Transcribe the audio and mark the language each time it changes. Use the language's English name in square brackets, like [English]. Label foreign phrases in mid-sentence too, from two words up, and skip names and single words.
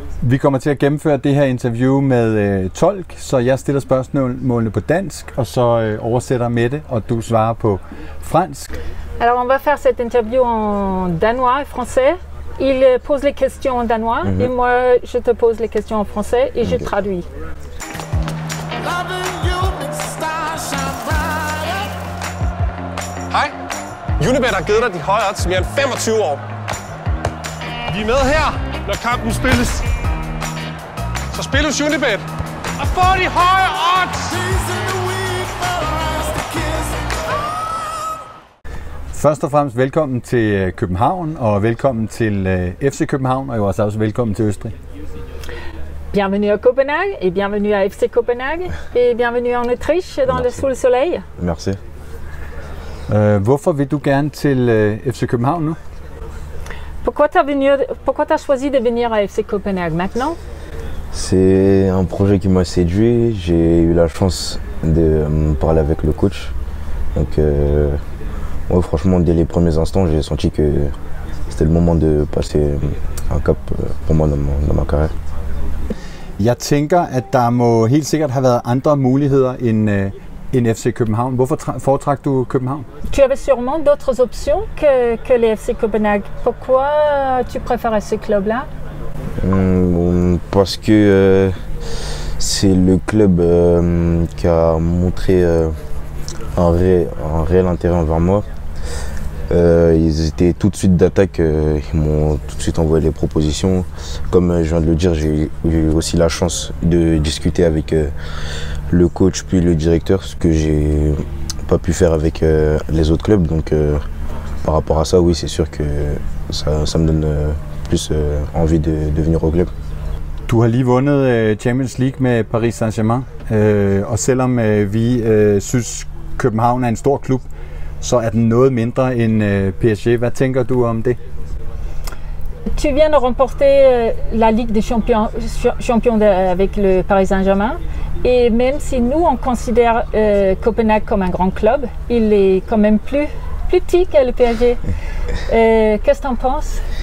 [Danish] Vi kommer til at gennemføre det her interview med tolk, så jeg stiller spørgsmålene på dansk, og så oversætter Mette, og du svarer på fransk. [French] Alors on va faire cette interview en danois et français. Il pose les questions en danois et moi je te pose les questions en français et je traduis. [Danish] Hej. Unibet har givet dig de høje odds mere end 25 år. Vi er med her, når kampen spilles. Så spil hos Unibet og få de høje odds! Først og fremmest velkommen til København, og velkommen til FC København, og jo også velkommen til Østrig. [French] Bienvenue à Copenhague et bienvenue à FC Copenhague et bienvenue en Autriche dans le sous le soleil. Merci. [Danish] Hvorfor vil du gerne til FC København nu? [French] Pourquoi t'as choisi de venir à FC Copenhague maintenant? C'est un projet qui m'a séduit. J'ai eu la chance de parler avec le coach. Donc, ouais, franchement, dès les premiers instants, j'ai senti que c'était le moment de passer un cap pour moi dans ma carrière. [Danish] Jeg tænker, at der må helt sikkert have været andre muligheder end FC København. Hvorfor foretrak du København? [French] Tu avais sûrement d'autres options que les FC Copenhague. Pourquoi tu préférais ce club-là? Parce que c'est le club qui a montré un réel intérêt envers moi. Ils étaient tout de suite d'attaque, ils m'ont tout de suite envoyé les propositions. Comme je viens de le dire, j'ai eu aussi la chance de discuter avec le coach puis le directeur, ce que j'ai pas pu faire avec les autres clubs. Donc par rapport à ça, oui, c'est sûr que ça me donne plus envie de venir au club. [Danish] Du har lige vundet Champions League med Paris Saint-Germain, og selvom vi synes København er en stor klub, så er den noget mindre end PSG. Hvad tænker du om det? [French] Tu viens de remporter la Ligue des Champions avec le Paris Saint-Germain. Et même si nous, on considère Copenhague comme un grand club, il est quand même plus petit que le PSG. Qu'est-ce que tu en penses?